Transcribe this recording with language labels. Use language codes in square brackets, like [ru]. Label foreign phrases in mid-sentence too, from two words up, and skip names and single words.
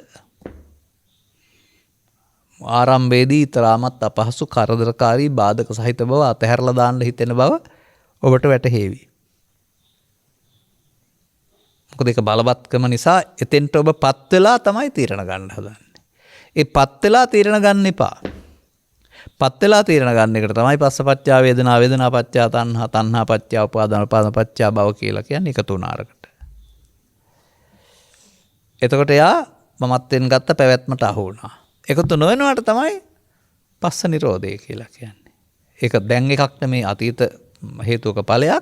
[si] ආරම්භයේදී තරමත් අපහසු කරදරකාරී බාධක සහිත බව අතහැරලා දාන්න හිතෙන බව ඔබට වැටහෙවි. මොකද ඒක බලවත්කම නිසා එතෙන්ට ඔබ පත් වෙලා තමයි තීරණ ගන්න හදන්නේ. ඒ පත් වෙලා තීරණ ගන්න එපා. පත් වෙලා තීරණ ගන්න එකට තමයි [pi] පස්සපච්චා වේදනා වේදනා පච්චා තණ්හා තණ්හා පච්චා උපාදාන උපාදාන පච්චා භව [si] කියලා කියන්නේ එකතු වුණාරකට. එතකොට එයා මමත්වෙන් ගත්ත පැවැත්මට අහු වුණා. එකතු නොවෙනවට තමයි පස්ස නිරෝධය කියලා කියන්නේ. ඒක දැන් එකක් නෙමේ අතීත හේතුක ඵලයක්.